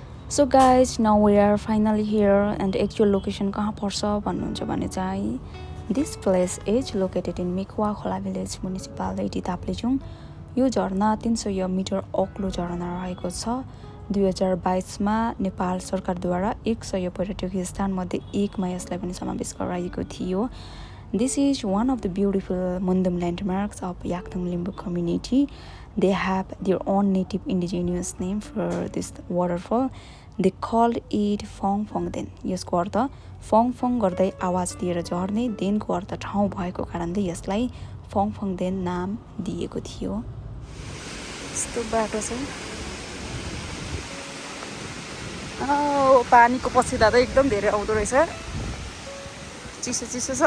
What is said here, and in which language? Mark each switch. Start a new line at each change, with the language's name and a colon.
English: so guys now we are finally here and actual location
Nepali: कहाँ पर्छ भन्नुहुन्छ भने चाहिँ
English: this place is located in मिkwakhola village municipality
Nepali: Taplejung यो झरना 300 मिटर अग्लो झरना रहेको छ 2022मा नेपाल सरकारद्वारा 100 पर्यटकीय स्थानमध्ये एकमा यसलाई पनि समावेश गराइएको थियो
English: This is one of the beautiful Mundum landmarks of Yaktong Limbu community. They have their own native indigenous name for this waterfall. They called it phungphungden.
Nepali: यसको अर्थ फङफङ गर्दै आवाज दिएर झर्ने देनको अर्थ ठाउँ भएको कारणले यसलाई phungphungden नाम दिएको थियो। यस्तो बाटो छ। पानीको पछिदा त एकदम धेरै आउँदो रहेछ। चिसो चिसो छ।